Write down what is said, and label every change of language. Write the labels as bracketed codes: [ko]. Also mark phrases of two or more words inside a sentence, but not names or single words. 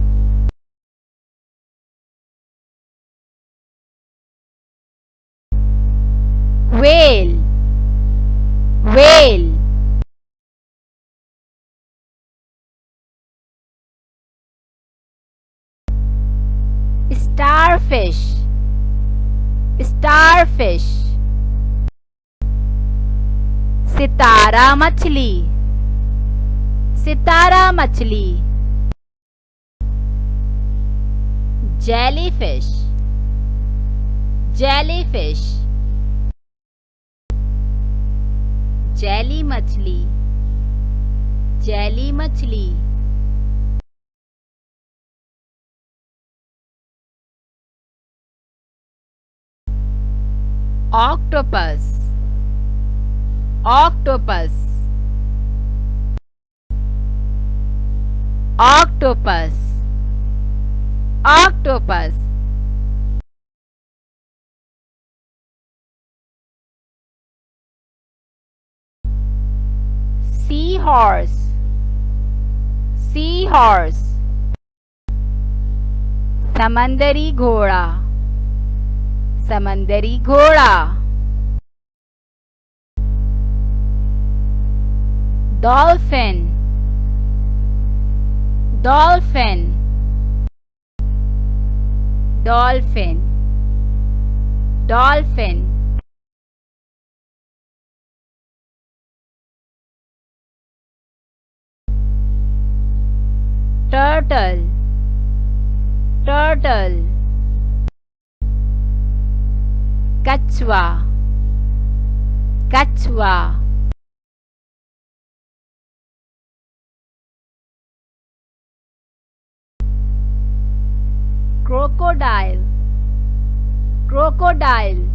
[en] Whale, whale. Starfish, starfish. [hi] सितारा मछली, सितारा मछली. [en] Jellyfish, jellyfish. [hi] जेली मछली, जेली मछली. [en] Octopus, octopus. Octopus, octopus. Seahorse, seahorse. [hi] समंदरी घोड़ा, समंदरी घोड़ा. [en] Dolphin, dolphin. Dolphin, dolphin. Turtle, turtle. [hi] कछुआ, कछुआ. [en] Crocodile, crocodile.